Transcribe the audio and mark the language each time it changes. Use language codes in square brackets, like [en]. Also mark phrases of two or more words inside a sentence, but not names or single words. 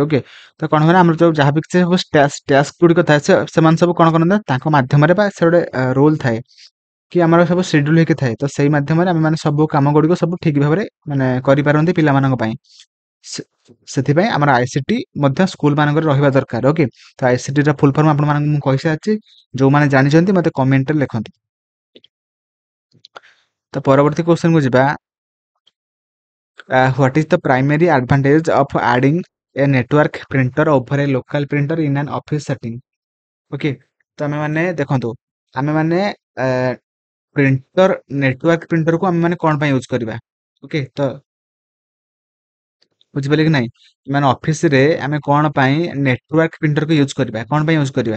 [or] ଓକେ, ତ କଣ ହୁଏ ନା ଆମର ଯୋଉ ଯାହା ବି କିଛି ସବୁ ଟାସ୍କ ଗୁଡ଼ିକ ଥାଏ ସେମାନେ ସବୁ କଣ କରନ୍ତି ନା ତାଙ୍କ ମାଧ୍ୟମରେ ବା ସେ ଗୋଟେ ରୋଲ ଥାଏ କି ଆମର ସବୁ ସିଡ୍ୟୁଲ ହେଇକି ଥାଏ, ତ ସେଇ ମାଧ୍ୟମରେ ଆମେ ମାନେ ସବୁ କାମ ଗୁଡ଼ିକ ସବୁ ଠିକ ଭାବରେ ମାନେ କରିପାରନ୍ତି ପିଲାମାନଙ୍କ ପାଇଁ। ସେ- ସେଥିପାଇଁ ଆମର ଆଇସିଟି ମଧ୍ୟ ସ୍କୁଲ ମାନଙ୍କରେ ରହିବା ଦରକାର। ଓକେ, ତ ଆଇସିଟି ର [en] full form [or] ଆପଣମାନଙ୍କୁ ମୁଁ କହିସାରିଛି, ଯୋଉମାନେ ଜାଣିଛନ୍ତି ମତେ କମେଣ୍ଟରେ ଲେଖନ୍ତୁ। ତ ପରବର୍ତ୍ତୀ କ୍ୱେଶ୍ଚନ କୁ ଯିବା। [en] What is the primary advantage of adding a network printer over a local printer in an office setting? [or] Okay, ତ ଆମେ ମାନେ ଦେଖନ୍ତୁ, ଆମେ ମାନେ ପ୍ରିଣ୍ଟର ନେଟୱାର୍କ ପ୍ରିଣ୍ଟରକୁ ଆମେ ମାନେ କଣ ପାଇଁ ୟୁଜ କରିବା? ଓକେ, ତ ବୁଝିପାରିଲେ କି ନାହିଁ? ମାନେ ଅଫିସରେ ଆମେ କଣ ପାଇଁ ନେଟୱାର୍କ ପ୍ରିଣ୍ଟରକୁ ୟୁଜ କରିବା? କଣ ପାଇଁ ୟୁଜ କରିବା?